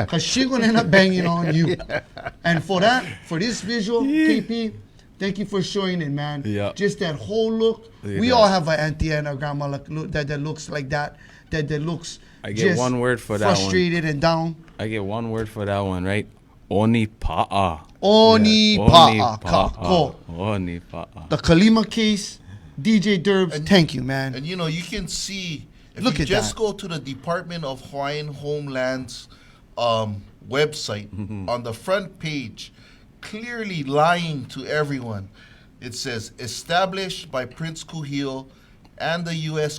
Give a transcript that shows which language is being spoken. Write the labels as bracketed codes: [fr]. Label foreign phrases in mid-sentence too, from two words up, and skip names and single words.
[en] Because she's going to end up banging on you. And for this visual, KP, thank you for showing it, man. Yeah. Just that whole look. We all have an auntie and a grandma that looks like that looks I get just one word for that one. frustrated and down. I get one word for that one, right? [haw] Oni pa'a. Oni pa'a. Kako. Oni pa'a. [en] The Kalima case, DJ Derbs, thank you, man. And you can see, if Look you at just that. go to the Department of Hawaiian Homeland's website, on the front page, clearly lying to everyone, it says, established by Prince Kuhio and the U.S.